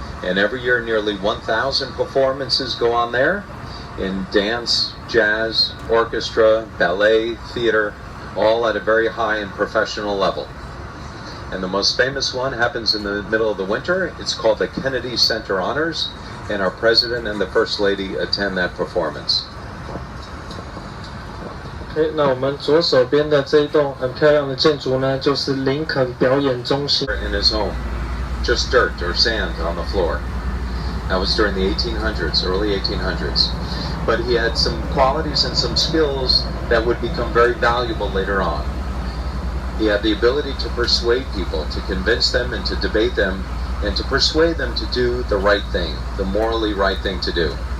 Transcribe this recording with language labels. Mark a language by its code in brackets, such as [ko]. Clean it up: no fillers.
[en] And every year nearly 1,000 performances go on there in dance, jazz, orchestra, ballet, theater, all at a very high and professional level. And the most famous one happens in the middle of the winter. It's called the Kennedy Center Honors, and our president and the first lady attend that performance. [zh] 那我们左手边的这一栋很漂亮的建筑呢，就是林肯表演中心。 [en] In his home, just dirt or sand on the floor. That was during the 1800s, early 1800s. But he had some qualities and some skills that would become very valuable later on. He had the ability to persuade people, to convince them and to debate them, and to persuade them to do the right thing, the morally right thing to do.